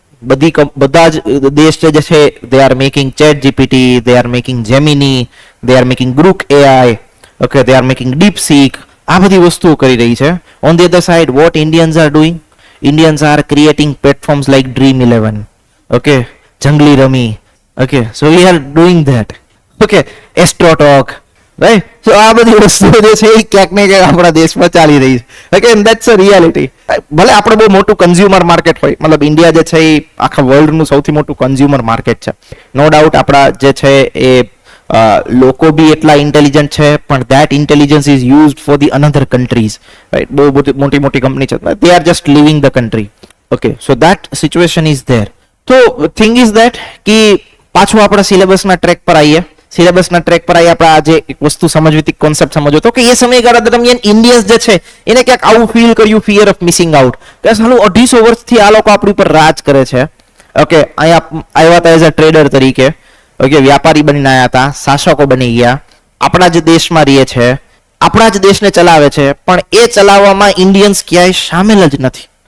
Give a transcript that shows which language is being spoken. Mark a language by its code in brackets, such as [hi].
[gu] બધા જ દેશ જે છે [en] They are making chat GPT, they are making Gemini, they are making Grok AI, okay, they are making DeepSeek. [gu] આ બધી વસ્તુઓ કરી રહી છે. [en] On the other side what Indians are doing? Indians are creating platforms like Dream 11, okay, Junglee rummy. Okay, so we are doing that. Okay, AstroTalk, right? [gu] So આ બધી વસ્તુઓ જે છે એ ક્યાંક ને ક્યાંક આપણા દેશમાં ચાલી રહી છે. [en] Okay, and that's a reality. [gu] ભલે આપણે બહુ મોટું કન્ઝ્યુમર માર્કેટ હોય, મતલબ ઇન્ડિયા જે છે એ આખા વર્લ્ડનું સૌથી મોટું કન્ઝ્યુમર માર્કેટ છે. નો ડાઉટ આપણા જે છે એ લોકો બી એટલા ઇન્ટેલિજન્ટ છે, પણ [en] that intelligence is used for the another countries, right? [gu] બહુ મોટી કંપની છે, [en] they are just leaving the country. Okay, so that situation is there. So thing is that [gu] કે પાછું આપણે સિલેબસના ટ્રેક પર આવીએ. આપણે આજે એક વસ્તુ સમજવી, કોન્સેપ્ટ સમજવો તો કે એ સમયગાળા દરમિયાન ઇન્ડિયન્સ જે છે એને ક્યાંક આવું ફીલ કર્યું, ફિયર ઓફ મિસિંગ આઉટ, કે સાલું 250 વર્ષથી આ લોકો આપણી ઉપર રાજ કરે છે. ઓકે, અહીંયા આવ્યા હતા એઝ અ ટ્રેડર તરીકે, ઓકે, વ્યાપારી બનીને આવ્યા હતા, શાસકો બની ગયા, આપણા જ દેશમાં રહે છે, આપણા જ દેશને ચલાવે છે, પણ એ ચલાવવામાં ઇન્ડિયન્સ ક્યાંય સામેલ જ નથી.